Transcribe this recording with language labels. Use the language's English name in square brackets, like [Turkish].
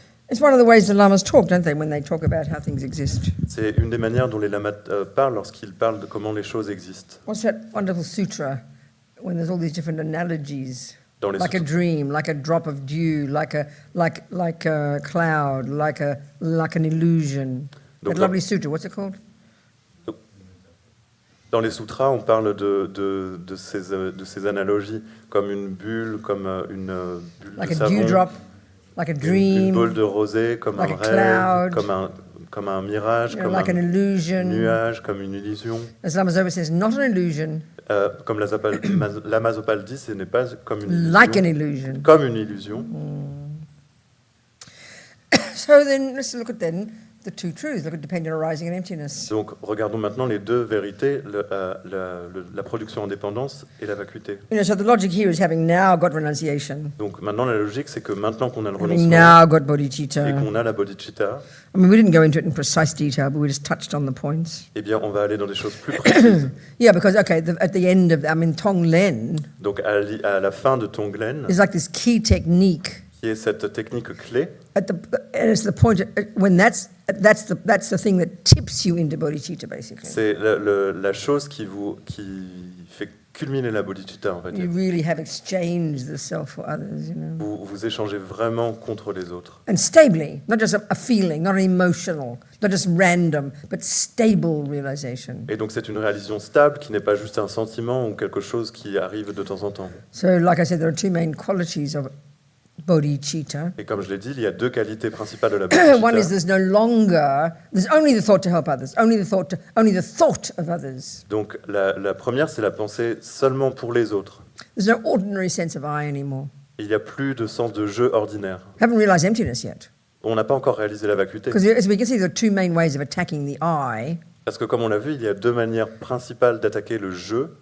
[English] It's one of the ways the lamas talk, don't they, when they talk about how things exist? [French] C'est une des manières dont les lamas parlent lorsqu'ils parlent de comment les choses existent. [English] What's that wonderful sutra when there's all these different analogies? [French] Dans les [English] Like a dream, like a drop of dew, like a cloud, like an illusion. [French] Donc [English] That lovely sutra, what's it called? [French] Dans les sutras, on parle de ces analogies comme une bulle, comme une bulle [English] Like [French] de [English] a [French] savon, [English] dewdrop, like a dream, [French] une boule de rosée, comme [English] like [French] un [English] a [French] rêve, [English] cloud, [French] comme un mirage, comme [English] like an [French] un [English] illusion. [French] nuage, comme une illusion. [English] As Lama Zopa says, not an illusion, [French] Comme Lama Zopa dit, ce n'est pas comme une illusion, [English] like an illusion. [French] comme une illusion. [English] So then, let's look at the two truths. Look at dependent arising and emptiness. [French] Donc, regardons maintenant les deux vérités, la production en dépendance et la vacuité. [English] So the logic here is having now got renunciation, [French] Donc, maintenant, la logique, c'est que maintenant qu'on a le [English] having [French] renoncement [English] now got bodhicitta. [French] et qu'on a la bodhicitta, [English] I mean, we didn't go into it in precise detail, but we just touched on the points. [French] eh bien, on va aller dans des choses plus précises. [English] Yeah, because, at the end of, Tonglen [French] Donc, à la fin de Tonglen, [English] is like this key technique. [French] qui est cette technique clé, [English] It's the point when that's the thing that tips you into bodhicitta, basically. [French] c'est la chose qui fait culminer la bodhicitta, en fait. [English] You really have exchanged the self for others, [French] Vous échangez vraiment contre les autres. [English] And stably, not just a feeling, not an emotional, not just random, but stable realization. [French] Et donc, c'est une réalisation stable qui n'est pas juste un sentiment ou quelque chose qui arrive de temps en temps. [English] So, like I said, there are two main qualities of bodhicitta. [French] Et comme je l'ai dit, il y a deux qualités principales de la [English] One is [French] bodhicitta. [English] there's only the thought to help others, only the thought of others. [French] Donc, la première, c'est la pensée seulement pour les autres. [English] There's no ordinary sense of I anymore. [French] Il n'y a plus de sens de jeu ordinaire. [English] Haven't realized emptiness yet. [French] On n'a pas encore réalisé la vacuité. [English] Because as we can see, there are two main ways of attacking the I. [French] Parce que comme on l'a vu, il y a deux manières principales d'attaquer le jeu.